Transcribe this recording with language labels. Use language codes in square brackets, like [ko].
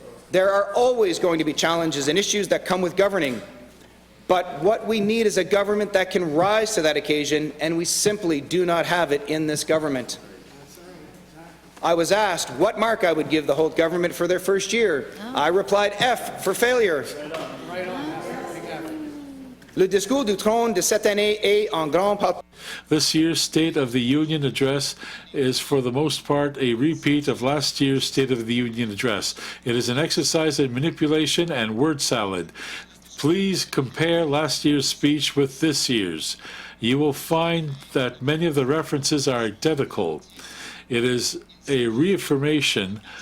[en] There are always going to be challenges and issues that come with governing, but what we need is a government that can rise to that occasion, and we simply do not have it in this government. I was asked what mark I would give the Holt government for their first year. I replied F for failure. [fr] Le discours du trône de cette année est en grande partie. [en] This year's State of the Union address is for the most part a repeat of last year's State of the Union address. It is an exercise in manipulation and word salad. Please compare last year's speech with this year's. You will find that many of the references are identical. It is a reaffirmation